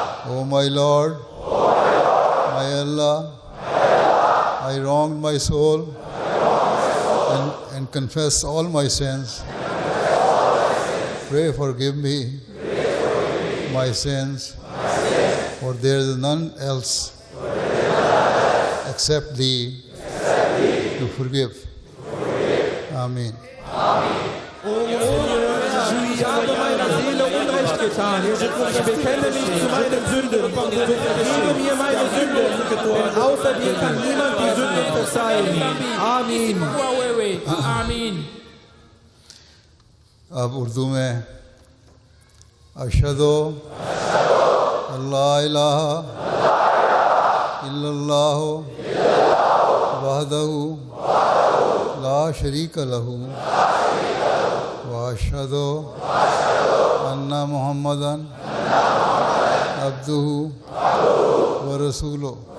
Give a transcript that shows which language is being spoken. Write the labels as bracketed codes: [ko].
[en] O my Lord, my Allah, I wronged my soul and confess all my sins. Pray forgive me my sins, for there is none else except Thee to forgive. Amen. [de] Ich habe meiner Seele Unrecht getan. Ich bekenne mich zu meinen Sünden. Vergebe mir meine Sünden, denn außer dir kann niemand die Sünden verzeihen. Amin. Amin. [ur] اب اردو میں [ar] اشہدو اللہ الہ الا اللہ وحدہ لا شریک لہ واشہد ان محمدا عبدہ ورسولہ.